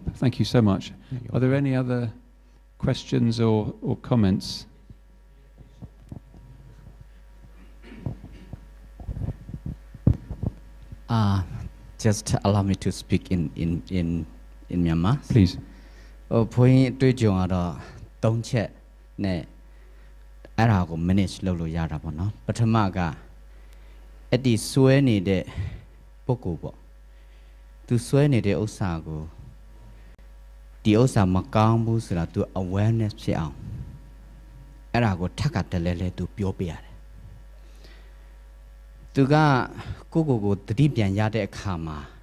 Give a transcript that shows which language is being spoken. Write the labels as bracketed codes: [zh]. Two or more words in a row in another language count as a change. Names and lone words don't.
[en] Thank you so much. Are there any other questions or comments? Just allow me to speak in Myanmar. Please. [my] ဘုန်းကြီးတွေ့ကြုံရတော့၃ချက်နဲ့အဲ့ဒါကို manage လုပ်လို့ရတာပေါ့နော်ပထမကအဲ့ဒီစွဲနေတဲ့ပုဂ္ဂိုလ်ပေါ့သူစွဲနေတဲ့ဥစ္စာကိုဒီဥစ္စာမကောင်းဘူးဆိုတာသူ awareness ဖြစ်အောင်အဲ့ဒါကိုထပ်ကတလဲလဲသူပြောပြရတယ်သူကကိုသတိပြန်ရတဲ့အခါမှာ